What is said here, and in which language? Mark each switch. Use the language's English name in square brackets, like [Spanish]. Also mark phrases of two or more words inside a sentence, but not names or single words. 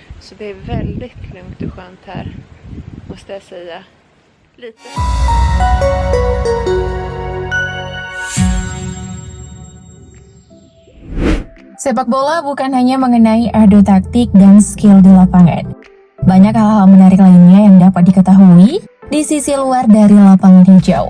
[Swedish] Så det är väldigt lugnt och skönt här, måste jag säga. Lite. [Indonesian] Sepak bola bukan hanya mengenai adu taktik dan skill di lapangan. Banyak hal-hal menarik lainnya yang dapat diketahui di sisi luar dari lapangan hijau.